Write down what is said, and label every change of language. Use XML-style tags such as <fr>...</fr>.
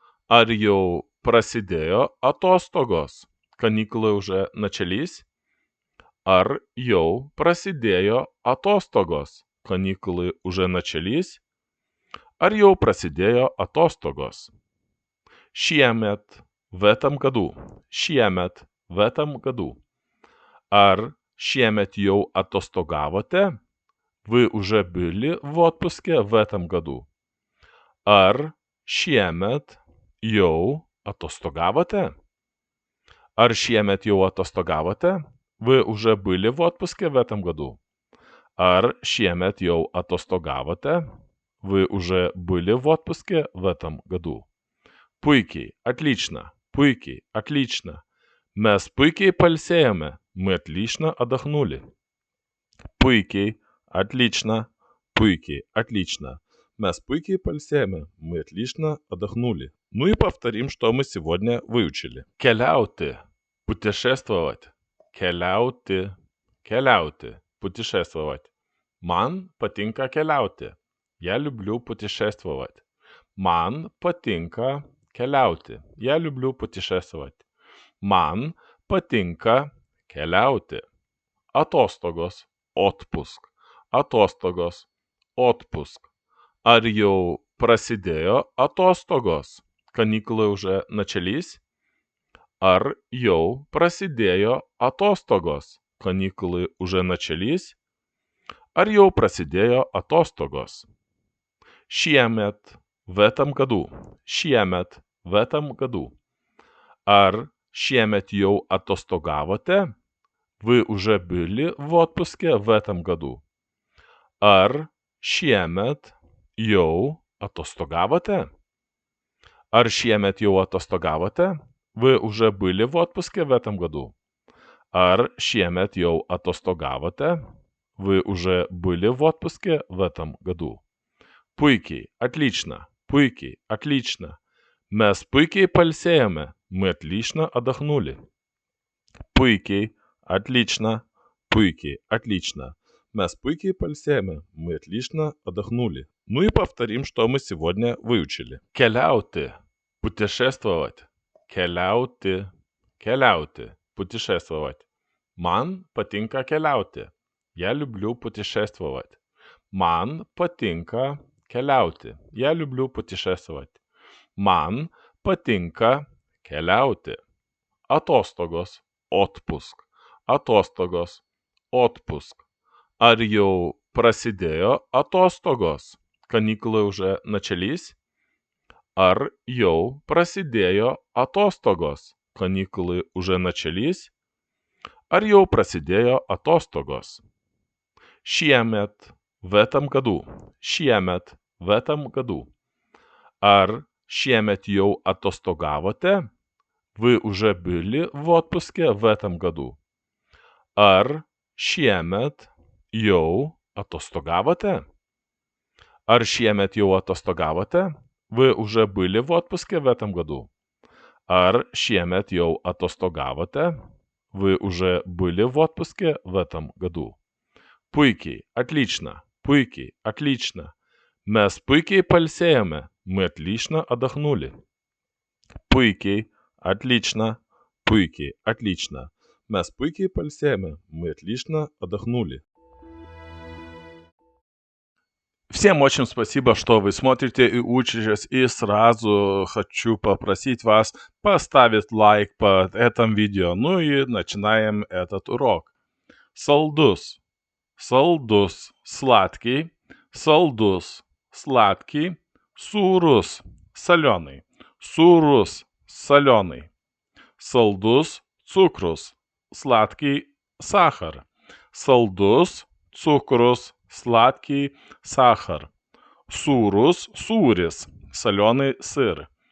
<lt>Ar jau prasidėjo atostogos?</lt> <ru>Каникулы уже начались?</ru> <lt>Ar jau prasidėjo atostogos?</lt> <ru>Каникулы уже начались?</ru> <lt>Ar jau prasidėjo atostogos? Šiemet,</lt> <ru>в этом году. Šiemet, в этом году.</ru> <lt>Ar šiemet jau atostogavote?</lt> <ru>Вы уже были в отпуске в этом году?</ru> <lt>Ar šiemet jau atostogavote? Ar šiemet jau atostogavote?</lt> <ru>Вы уже были в отпуске в этом году?</ru> <lt>Ar šiemet jau atostogavote?</lt> <ru>Вы уже были в отпуске в этом году?</ru> <lt>Puikiai,</lt> <ru>отлично,</ru> <lt>puikiai, отлично. Mes puikiai pailsėjome,</lt> <ru>мы отлично отдохнули.</ru> <lt>Puikiai,</lt> <ru>отлично,</ru> <lt>puikiai, отлично. Mes puikiai pailsėjome,</lt> <ru>мы отлично отдохнули. Ну и повторим, что мы сегодня выучили.</ru> <lt>Keliauti,</lt> <ru>путешествовать.</ru> <lt>Keliauti, keliauti, путешествовать. Man patinka keliauti.</lt> <ru>Я люблю путешествовать.</ru> <lt>Man patinka keliauti.</lt> <ru>Я люблю путешествовать.</ru> <lt>Man patinka keliauti. Atostogos,</lt> <ru>отпуск.</ru> <lt>Atostogos, отпуск. Ar jau prasidėjo atostogos?</lt> <ru>Каникулы уже начались?</ru> <lt>Ar jau prasidėjo atostogos?</lt> <ru>Каникулы уже начались?</ru> <lt>Ar jau prasidėjo atostogos? Šiemet,</lt> <ru>в этом году. Šiemet, в этом году.</ru> <lt>Ar šiemet jau atostogavote?</lt> <ru>Вы уже были в отпуске в этом году?</ru> <lt>Ar šiemet jau atostogavote? Ar šiemet jau atostogavote?</lt> <ru>Вы уже были в отпуске в этом году?</ru> <lt>Ar šiemet jau atostogavote?</lt> <ru>Вы уже были в отпуске в этом году?</ru> <lt>Puikiai,</lt> <ru>отлично,</ru> <lt>puikiai, отлично. Mes puikiai pailsėjome,</lt> <ru>мы отлично отдохнули.</ru> <lt>Puikiai,</lt> <ru>отлично,</ru> <lt>puikiai, отлично. Mes puikiai pailsėjome,</lt> <ru>мы отлично отдохнули. Ну и повторим, что мы сегодня выучили.</ru> <lt>Keliauti,</lt> <ru>путешествовать.</ru> <lt>Keliauti, keliauti, путешествовать. Man patinka keliauti.</lt> <ru>Я люблю путешествовать.</ru> <lt>Man patinka keliauti.</lt> <ru>Я люблю путешествовать.</ru> <lt>Man patinka keliauti. Atostogos,</lt> <ru>отпуск.</ru> <lt>Atostogos, отпуск. Ar jau prasidėjo atostogos?</lt> <ru>Каникулы уже начались?</ru> <lt>Ar jau prasidėjo atostogos?</lt> <ru>Каникулы уже начались?</ru> <lt>Ar jau prasidėjo atostogos? Šiemet,</lt> <ru>в этом году.</ru> <lt>Šiemet,</lt> <ru>в этом году.</ru> <lt>Ar šiemet jau atostogavote?</lt> <ru>Вы уже были в отпуске в этом году.</ru> <lt>Ar šiemet jau atostogavote? Ar šiemet jau atostogavote?</lt> <ru>Вы уже были в отпуске в этом году.</ru> <lt>Ar šiemet jau atostogavote?</lt> <ru>Вы уже были в отпуске в этом году.</ru> <lt>Puikiai,</lt> <ru>отлично,</ru> <lt>puikiai, отлично. Mes puikiai pailsėjome,</lt> <ru>мы отлично отдохнули.</ru> <lt>Puikiai,</lt> <ru>отлично,</ru> <lt>puikiai, отлично. Mes puikiai pailsėjome,</lt> <ru>мы отлично отдохнули. Всем очень спасибо, что вы смотрите и учитесь, и сразу хочу попросить вас поставить лайк под этим видео. Ну и начинаем этот урок.</ru> <lt>Saldus. Saldus,</lt> <ru>сладкий,</ru> <lt>saldus, сладкий, sūrus,</lt> <ru>соленый,</ru> <lt>sūrus, соленый, saldus, cukrus, сладкий,</lt> <ru>сахар,</ru> <lt>saldus, cukrus, сладкий, сахар, sūrus, sūris,</lt> <ru>соленый сыр,</ru>